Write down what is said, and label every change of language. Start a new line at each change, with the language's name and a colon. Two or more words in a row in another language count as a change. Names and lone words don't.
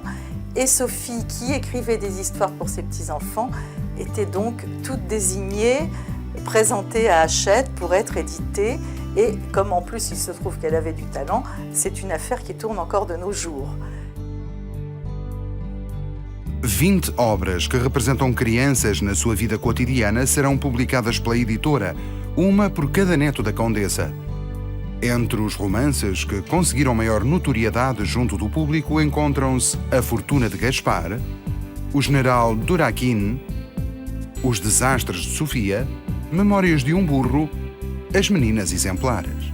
French: Et Sophie, qui écrivait des histoires pour ses petits-enfants, était donc toute désignée, présentée à Hachette pour être éditée. Et comme en plus il se trouve qu'elle avait du talent, c'est une affaire qui tourne encore de nos jours.
Portuguese: 20 obras que representam crianças na sua vida cotidiana serão publicadas pela editora, uma por cada neto da Condessa. Entre os romances que conseguiram maior notoriedade junto do público encontram-se A Fortuna de Gaspar, O General Duraquin, Os Desastres de Sofia, Memórias de um Burro, As Meninas Exemplares.